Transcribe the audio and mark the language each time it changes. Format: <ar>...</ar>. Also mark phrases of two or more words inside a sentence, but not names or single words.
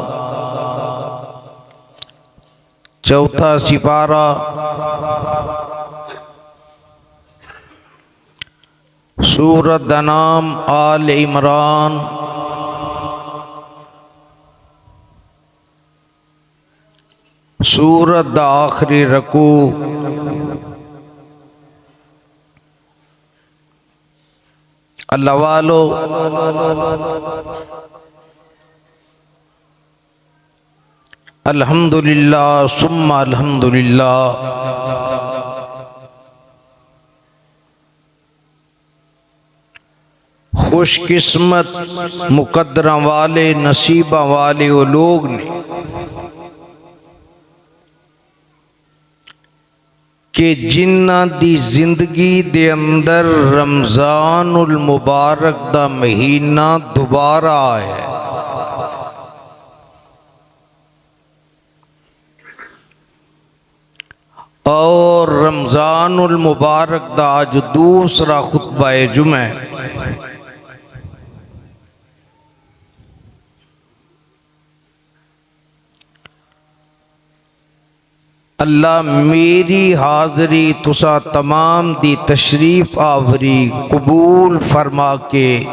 <pa>چوتھا سپارہ سورت دا ناں آل عمران سورت دا آخری رکوع اللہ والو</pa> <ar>الحمد للہ ثم الحمد للہ.</ar> <pa>خوش قسمت مقدراں والے نصیباں والے او لوک نیں کہ جنہاں دی زندگی دے اندر رمضان المبارک دا مہینہ دوبارہ آیا. اور رمضان المبارک دا اج دوجا خطبہ جمعہ ہے. اللہ میری حاضری تسیں تمام دی تشریف آوری قبول فرما کے</pa>